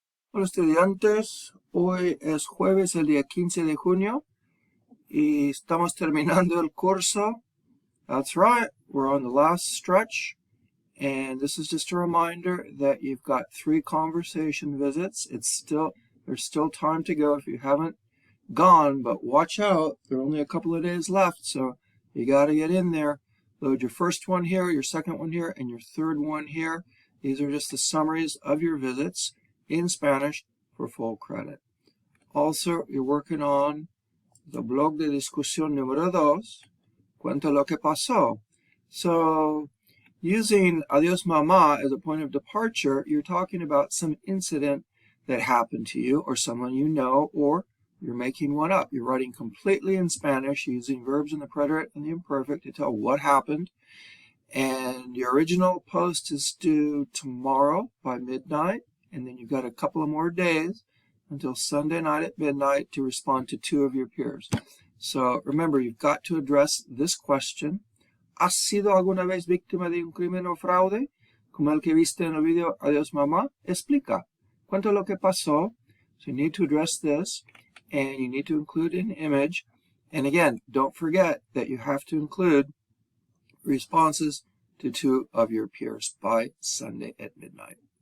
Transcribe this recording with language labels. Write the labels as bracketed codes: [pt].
[es] Hola estudiantes, hoy es jueves el día 15 de junio y estamos terminando el curso. [en] That's right, we're on the last stretch, and this is just a reminder that you've got 3 conversation visits. There's still time to go if you haven't gone, but watch out, there are only a couple of days left, so you gotta get in there. Load your first one here, your second one here, and your third one here. These are just the summaries of your visits in Spanish for full credit. Also, you're working on the blog de discusión número 2, [es] Cuenta lo que pasó. [en] So, using adiós mamá as a point of departure, you're talking about some incident that happened to you or someone you know, or you're making one up. You're writing completely in Spanish using verbs in the preterite and the imperfect to tell what happened. And your original post is due tomorrow by midnight. And then you've got a couple of more days until Sunday night at midnight to respond to 2 of your peers. So remember, you've got to address this question. [es] ¿Has sido alguna vez víctima de un crimen o fraude? Como el que viste en el video Adiós Mamá? Explica. Cuenta lo que pasó. [en] So you need to address this, and you need to include an image. And again, don't forget that you have to include responses to 2 of your peers by Sunday at midnight.